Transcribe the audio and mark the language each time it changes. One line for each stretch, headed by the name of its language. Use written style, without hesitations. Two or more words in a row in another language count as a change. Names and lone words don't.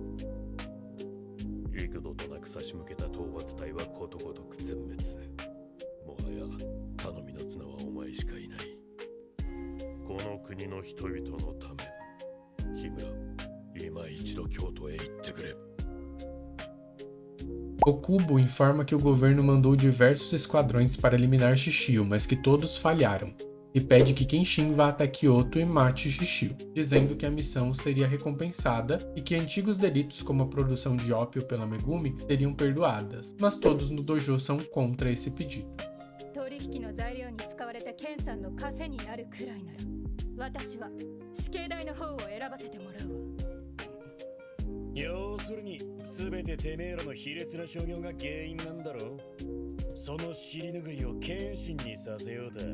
Japanese: 幾度となく差し向けた討伐隊はことごとく全滅。もはや頼みの綱はお前しかいない。この国の人々のため、日村、今一度京都へ行ってくれ。
Portuguese: Okubo informa que o governo mandou diversos esquadrões para eliminar Shishio, mas que todos falharam, e pede que Kenshin vá até Kyoto e mate Shishio, dizendo que a missão seria recompensada e que antigos delitos como a produção de ópio pela Megumi seriam perdoadas, mas todos no dojo são contra esse pedido.
Japanese: 取引の材料に使われたケンさんの稼になるくらいなら、私は死刑台の方を選ばせてもらうわ。要するに全ててめえらの卑劣な所業が原因なんだろう。その尻拭いを謙信にさせようだ。